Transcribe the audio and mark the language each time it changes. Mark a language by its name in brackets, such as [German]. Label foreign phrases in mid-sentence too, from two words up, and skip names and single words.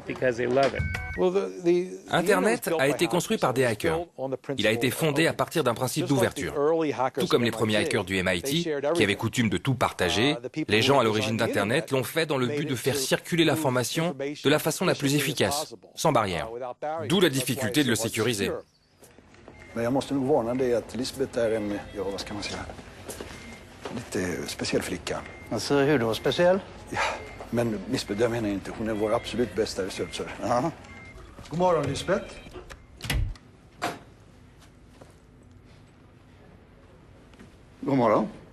[French] Internet a été construit par des hackers. Il a été fondé à partir d'un principe d'ouverture. Tout comme les premiers hackers du MIT, qui avaient coutume de tout partager, les gens à l'origine d'Internet l'ont fait dans le but de faire circuler l'information de la façon la plus efficace, sans barrière. D'où la difficulté de le sécuriser. [Swedish] Men jag måste nog varna dig att Lisbeth är en, ja vad ska man säga, lite speciell flicka. Alltså hur då speciell? Ja, men Lisbeth, jag menar inte, hon är vår absolut bästa researcher. Aha. God morgon Lisbeth. God morgon.